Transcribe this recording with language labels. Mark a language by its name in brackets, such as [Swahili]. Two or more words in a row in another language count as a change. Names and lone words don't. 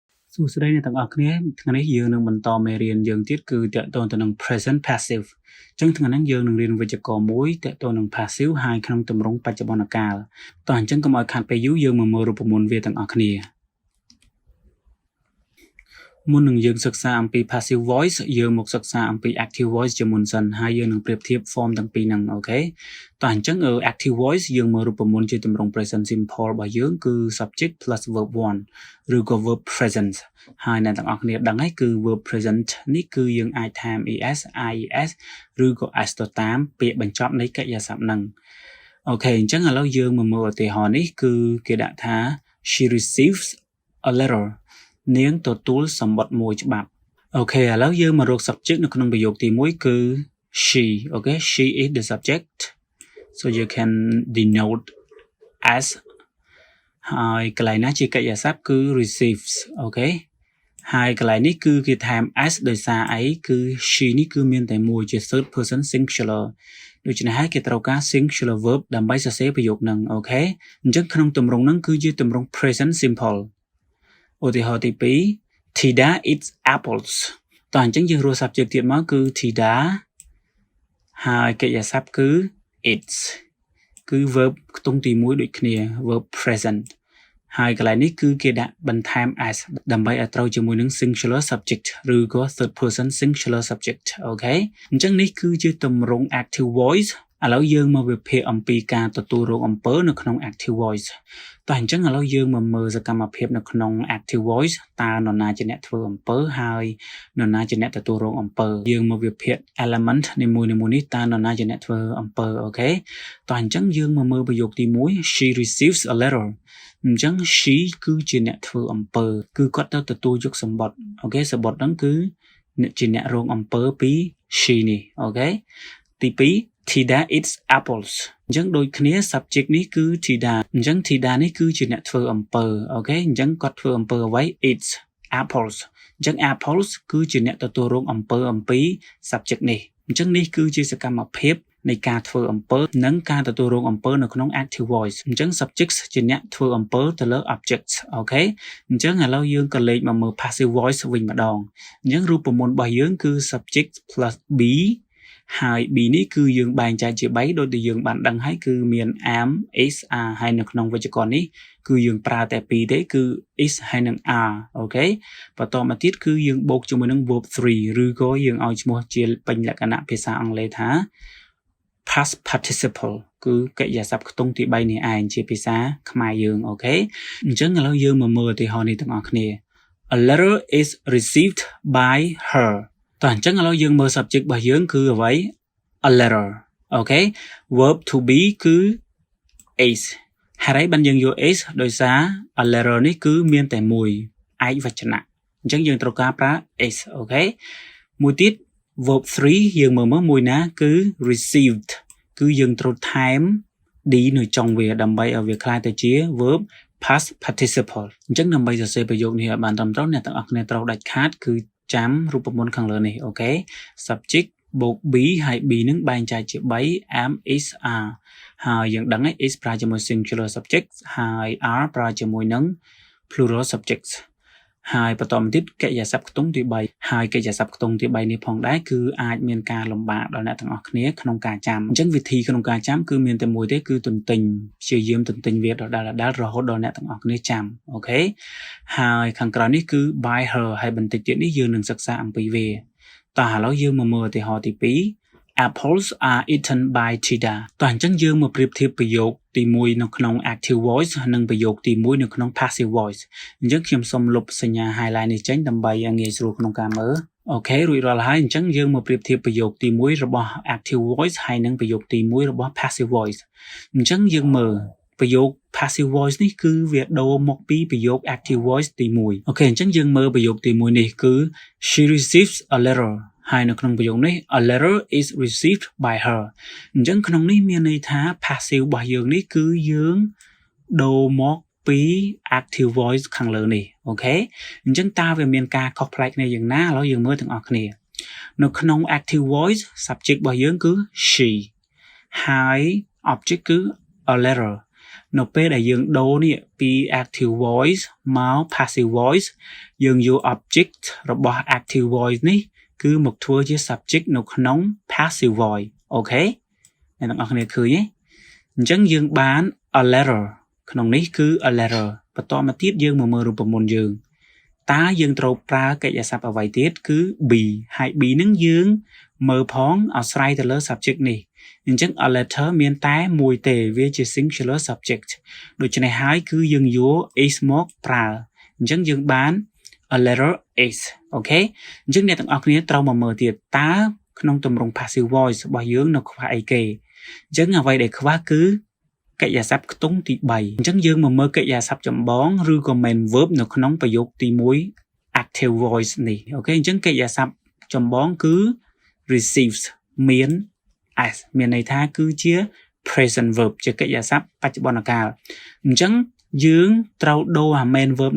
[Khmer] សួស្តីអ្នកទាំងអស់គ្នាថ្ងៃនេះយើងនឹងបន្តមេរៀនយើងទៀតគឺតកតងទៅនឹង [English] present passive [Khmer] អញ្ចឹងថ្ងៃនេះយើងនឹងរៀនវេយ្យាករណ៍មួយតកតងនឹង passive ហើយក្នុងទម្រង់បច្ចុប្បន្នកាលតោះអញ្ចឹងកុំឲ្យខាត់ពេលយូរយើងមកមើលរូបមន្តវាទាំងអស់គ្នា មុននឹងយើងសិក្សាអំពី [English] passive voice [Khmer] យើងមកសិក្សាអំពី [English] active voice [Khmer] ជាមុនសិនហើយយើងនឹងប្រៀបធៀប form ទាំងពីរហ្នឹងអូខេតោះអញ្ចឹង [English] active voice [Khmer] យើងមើលរូបមន្តជាទម្រង់ [English] present simple [Khmer] របស់យើងគឺ [English] subject plus verb 1 [Khmer] ឬក៏ [English] verb present [Khmer] ហើយអ្នកទាំងអស់គ្នាដឹង ហើយគឺ [English] verb present [Khmer] នេះគឺយើងអាចថែម es ies ឬក៏ s ទៅតាមពាក្យបញ្ចប់នៃកិរិយាសព្ទហ្នឹងអូខេអញ្ចឹងឥឡូវយើងមកមើលឧទាហរណ៍នេះគឺគេដាក់ថា [English] she receives a letter [Khmer] នាងទទួលសម្បត្តិមួយច្បាប់អូខេឥឡូវយើងមករក subject នៅក្នុងប្រយោគទី1គឺ she អូខេ [English] she is the subject so you can denote [Khmer] as ហើយកន្លែងណាជាកិរិយាសព្ទគឺ receives អូខេហើយកន្លែងនេះគឺគេថែម s ដោយសារអីគឺ she នេះគឺមានតែមួយជា [English] third person singular [Khmer] ដូច្នេះហើយគេត្រូវការ [English] singular verb [Khmer] ដើម្បីសរសេរប្រយោគហ្នឹងអូខេអញ្ចឹងក្នុងទម្រង់ហ្នឹងគឺជាទម្រង់ [English] present simple [Khmer] ឧទាហរណ៍ទី2 [English] Tida eats apples [Khmer] តោះអញ្ចឹងយើងរក subject ទៀតមកគឺ Tida ហើយកិរិយាសព្ទគឺ eats គឺ verb ខ្ទង់ទី1ដូចគ្នា [English] verb present [Khmer] ហើយកន្លែងនេះគឺគេដាក់បន្ថែម s ដើម្បីឲ្យត្រូវជាមួយនឹង [English] singular subject [Khmer] ឬក៏ [English] third person singular subject [Khmer] អូខេអញ្ចឹងនេះគឺជាទម្រង់ [English] active voice [Khmer] ឥឡូវយើងមកវិភាគអំពីការទទួលរងអំពើនៅក្នុង [English] active voice [Khmer] តោះអញ្ចឹងឥឡូវយើងមកមើលសកម្មភាពនៅក្នុង [English] active voice [Khmer] តើនរណាជាអ្នកធ្វើអំពើហើយនរណាជាអ្នកទទួលរងអំពើយើងមកវិភាគ element នីមួយៗនេះតើនរណាជាអ្នកធ្វើអំពើអូខេតោះអញ្ចឹងយើងមកមើលប្រយោគទី1 [English] she receives a letter [Khmer] អញ្ចឹង she គឺជាអ្នកធ្វើអំពើគឺគាត់ទៅទទួលយកសម្បត្តិអូខេសម្បត្តិហ្នឹងគឺជាអ្នករងអំពើពី she នេះ អូខេទី2 [English] Tida eats apples [Khmer] អញ្ចឹងដូចគ្នា subject នេះគឺ Tida អញ្ចឹង Tida នេះគឺជាអ្នកធ្វើអំពើអូខេអញ្ចឹងគាត់ធ្វើអំពើអ្វី [English] eats apples [Khmer] អញ្ចឹង apples គឺជាអ្នកទទួល រងអំពើអំពី subject នេះអញ្ចឹងនេះគឺជាសកម្មភាពនៃការធ្វើអំពើនិងការទទួលរងអំពើនៅក្នុង [English] active voice [Khmer] អញ្ចឹង subjects ជា អ្នកធ្វើអំពើទៅលើ objects អូខេអញ្ចឹងឥឡូវយើងក៏លេខមកមើល [English] passive voice [Khmer] វិញម្ដងអញ្ចឹងរូបមន្តរបស់យើងគឺ [English] subject plus be [Khmer] ហើយ b នេះគឺយើងបែងចែកជា3ដូចដែលយើងបានដឹងហើយគឺមាន [English] am is are [Khmer] ហើយនៅក្នុងវេយ្យាករណ៍នេះគឺយើងប្រើតែ2ទេគឺ is ហើយនិង are អូខេបន្តមកទៀតគឺយើងបូកជាមួយនឹង [English] verb 3 [Khmer] ឬក៏យើងឲ្យឈ្មោះជាពេញលក្ខណៈភាសាអង់គ្លេសថា [English] past participle [Khmer] គឺកិរិយាសព្ទខ្ទង់ទី3នេះឯងជាភាសាខ្មែរយើងអូខេអញ្ចឹងឥឡូវយើងមកមើលឧទាហរណ៍នេះទាំងអស់គ្នា [English] A letter is received by her [Khmer] តោះអញ្ចឹងឥឡូវយើងមើល subject របស់យើងគឺអ្វី [English] a letter [Khmer] អូខេ [English] verb to be [Khmer] គឺ is ហើយបានយើងយក is ដោយសារ [English] a letter [Khmer] នេះគឺមានតែមួយឯកវចនៈអញ្ចឹងយើងត្រូវការប្រើ is អូខេមួយទៀត [English] verb 3 [Khmer] យើងមើលមួយណាគឺ received គឺយើងត្រូវថែម d នៅចុងវាដើម្បីឲ្យវាក្លាយទៅជា [English] verb past [Khmer] participle អញ្ចឹងដើម្បីសរសេរប្រយោគនេះឲ្យបានត្រឹមត្រូវអ្នកទាំងអស់គ្នាត្រូវដាច់ខាតគឺចាំរូបមន្តខាងលើនេះអូខេ subject បូក be ហើយ be នឹងបែងចែកជា3 [English] am is are [Khmer] ហើយយើងដឹងហើយ is ប្រើជាមួយ [English] singular subject [Khmer] ហើយ are ប្រើជាមួយនឹង [English] plural subjects [Khmer] ហើយបន្តមកទៀតកិរិយាសព្ទខ្ទង់ទី3ហើយកិរិយាសព្ទខ្ទង់ទី3នេះផងដែរគឺអាច មានការលំបាកដល់អ្នកទាំងអស់គ្នាក្នុងការចាំអញ្ចឹងវិធីក្នុងការចាំគឺមានតែមួយទេគឺទន្ទិញព្យាយាមទន្ទិញវាដដែលរហូតដល់អ្នកទាំងអស់គ្នាចាំអូខេហើយខាងក្រោយនេះគឺ [English] by her [Khmer] ហើយបន្តិចទៀតនេះយើងនឹងសិក្សាអំពីវាតោះឥឡូវយើងមកមើល ឧទាហរណ៍ទី2 [English] Apples are eaten by Tida [Khmer] តោះអញ្ចឹងយើងមកប្រៀបធៀបប្រយោគទី1នៅក្នុង [English] active voice [Khmer] និងប្រយោគទី1នៅក្នុង [English] passive voice [Khmer] អញ្ចឹងខ្ញុំសូមលុបសញ្ញា highlight នេះចេញដើម្បី ឲ្យងាយស្រួលក្នុងការមើលអូខេរួចរាល់ហើយអញ្ចឹងយើងមកប្រៀបធៀបប្រយោគទី1របស់ [English] active voice [Khmer] ហើយនិងប្រយោគទី1របស់ [English] passive voice [Khmer] អ ញ្ចឹងយើងមើលប្រយោគ [English] passive voice [Khmer] នេះគឺវាដូរមកពីប្រយោគ [English] active voice [Khmer] ទី1អូខេអញ្ចឹងយើង មើលប្រយោគទី1នេះគឺ [English] she receives a letter [Khmer] ហើយនៅក្នុងប្រយោគនេះ [English] a letter is received by her [Khmer] អញ្ចឹងក្នុងនេះមានន័យថា passive របស់យើងនេះគឺយើងដូរមកពី [English] active voice [Khmer] ខាងលើនេះអូខេអញ្ចឹងតើវាមានការខុសប្លែកគ្នាយ៉ាងណាឥឡូវយើងមើលទាំងអស់គ្នានៅក្នុង [English] active voice [Khmer] subject របស់យើងគឺ she ហើយ object គឺ [English] a letter [Khmer] នៅពេលដែលយើងដូរនេះពី [English] active voice [Khmer] មក [English] passive voice [Khmer] យើងយក object របស់ [English] active voice [Khmer] នេះគឺមកធ្វើជា subject នៅក្នុង [English] passive voice [Khmer] អូខេអ្នកទាំងអស់គ្នាឃើញទេអញ្ចឹងយើងបាន [English] a letter [Khmer] ក្នុងនេះគឺ [English] a letter [Khmer] បន្តមកទៀតយើងមកមើលរូបមន្តយើងតើយើងត្រូវប្រើកិរិយាសព្ទអ្វីទៀតគឺ be ហើយ be នឹងយើងមើលផងអាស្រ័យទៅលើ subject នេះអញ្ចឹង [English] a letter [Khmer] មានតែមួយទេវាជា [English] singular subject [Khmer] ដូច្នេះហើយគឺយើងយក is មកប្រើអញ្ចឹងយើងបាន [English] a letter is [Khmer] អូ ខេអញ្ចឹងអ្នកទាំងអស់គ្នាត្រូវមកមើលទៀតតើក្នុងទម្រង់ [English] passive voice [Khmer] របស់យើងនៅខ្វះអីគេអញ្ចឹងអ្វីដែលខ្វះគឺកិរិយាសព្ទខ្ទង់ទី3អញ្ចឹងយើងមកមើលកិរិយាសព្ទចម្បងឬក៏ [English] main verb [Khmer] នៅក្នុងប្រយោគទី1 [English] active voice [Khmer] នេះអូខេអញ្ចឹងកិរិយាសព្ទចម្បងគឺ receives មាន as មានន័យថាគឺជា [English] present verb [Khmer] ជាកិរិយាសព្ទបច្ចុប្បន្នកាលអញ្ចឹងយើងត្រូវដូរអា [English] main verb